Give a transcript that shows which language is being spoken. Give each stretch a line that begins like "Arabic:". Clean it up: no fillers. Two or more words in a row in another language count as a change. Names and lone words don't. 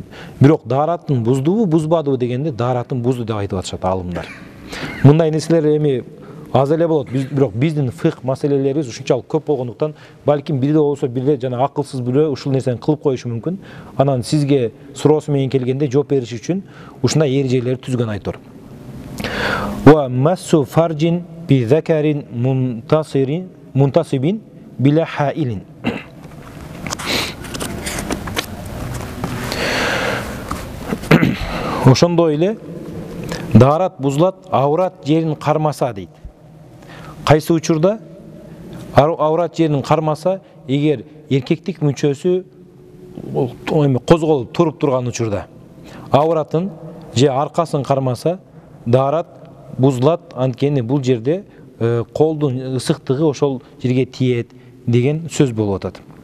Kyrgyz: Бирок даратын буздубу, бузбадыбы дегенде даратын бузду деп айтып атышат алымдар. Мындай нерселер эми аз эле болот. Бирок биздин фикх маселелерибиз ушунчалык көп болгондуктан, балким бирде болсо бирде жана акылсыз бирөө ушул нерсени кылып коюшу мүмкүн. Анан сизге суроосу менен келгенде жооп бериш үчүн ушундай эрежелерди түзгөн айтор.
Arabic: ومس فرج بذكر منتصب بلا حائل.
Kyrgyz: Ошондой эле дарат бузулат, аврат жерин кармаса дейт. Кайсы учурда аврат жерин кармаса, эгер эркектик мүчөсү козголуп туруп турган учурда, авратын же аркасын кармаса, дарат бузулат, анткени бул жерде колдун ысыктыгы ошол жерге тиет деген сөз болуп атат.